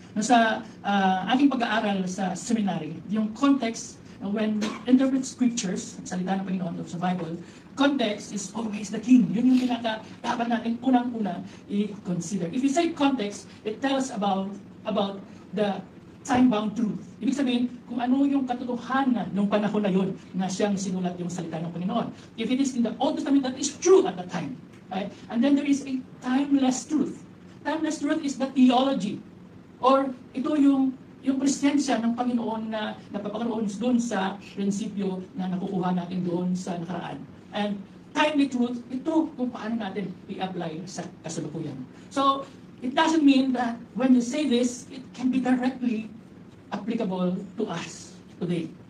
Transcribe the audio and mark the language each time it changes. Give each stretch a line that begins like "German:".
Filipino: Sa aking pag-aaral sa seminary, yung context,
English: when we interpret scriptures,
Filipino: salita ng Panginoon sa Bible,
English: context is always the king.
Filipino: Yun yung dapat natin unang-una i-consider.
English: If you say context, it tells about the time-bound truth.
Filipino: Ibig sabihin, kung ano yung katotohanan ng panahon na yun na siyang sinulat yung salita ng Panginoon.
English: If it is in the Old Testament, that is true at that time. Right? And then there is a timeless truth. Timeless truth is the theology.
Filipino: Or ito yung presensya ng Panginoon na napapakaroon doon sa prinsipyo na nakukuha natin doon sa nakaraan.
English: And timely truth,
Filipino: ito kung paano natin i-apply sa kasalukuyan.
English: So, it doesn't mean that when you say this, it can be directly applicable to us today.